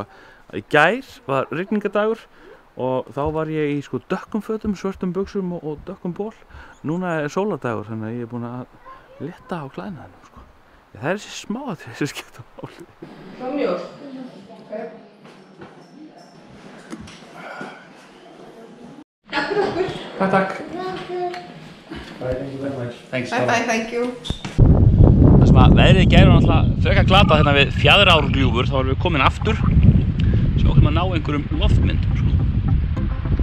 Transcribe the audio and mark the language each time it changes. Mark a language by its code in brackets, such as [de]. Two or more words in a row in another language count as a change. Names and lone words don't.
[is] Í gær var rigningadagur og þá var ég í sko dökkum fötum, svörtum buxum og dökkum ból. Núna er sóladagur, þannig að ég er búinn að leta á klæðnaðinum, sko. Það er þessi smáatriði sem skipta máli. Svo mjólk. Takk fyrir okkur. Takk. [en] Thank you very much. Thanks. Bye, thank you. [is] Það sem að veðrið í gær var náttúrulega frekar glatað hérna við Fjaðrárgljúfur, þá erum við komin aftur. Svo okkur að ná einhverjum loftmyndum, sko.